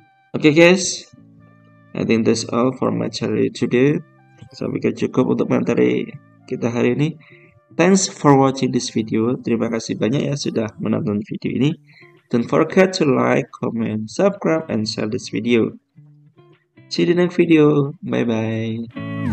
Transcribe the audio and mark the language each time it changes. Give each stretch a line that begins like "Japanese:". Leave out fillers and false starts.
English: Oke guys, I think that's all for materi today.
Indonesian: Saya pikir cukup untuk materi kita hari ini.
English: Thanks for watching this video.
Indonesian: Terima kasih banyak ya sudah menonton video ini.
English: Don't forget to like, comment, subscribe, and share this video. See you in the next video. Bye bye.